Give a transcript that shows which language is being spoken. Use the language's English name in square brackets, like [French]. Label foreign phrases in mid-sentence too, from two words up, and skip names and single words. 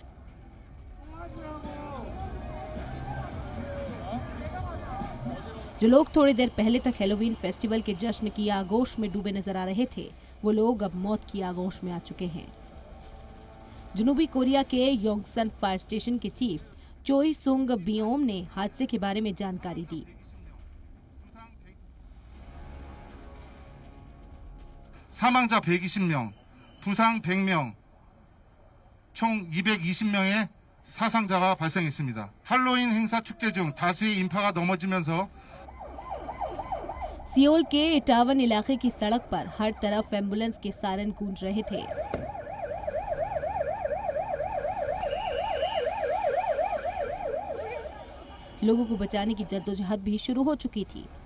[Hindi] जो लोग थोड़ी देर पहले तक [English] Halloween festival [Hindi] के जश्न की आगोश में डूबे नजर आ रहे थे, वो लोग अब मौत की आगोश में आ चुके हैं। जनूबी कोरिया के योंगसन फायर स्टेशन के चीफ चोई सुंग बियोम ने हादसे के बारे में जानकारी दी। [Korean] 사망자 120명, 부상 100명, 총 220명의 사상자가 발생했습니다. 할로윈 행사 축제 중 다수의 인파가 넘어지면서 [Hindi] सियोल के इटावन इलाके की सड़क पर हर तरफ एम्बुलेंस के सायरन गूंज रहे थे। लोगों को बचाने की जद्दोजहद भी शुरू हो चुकी थी।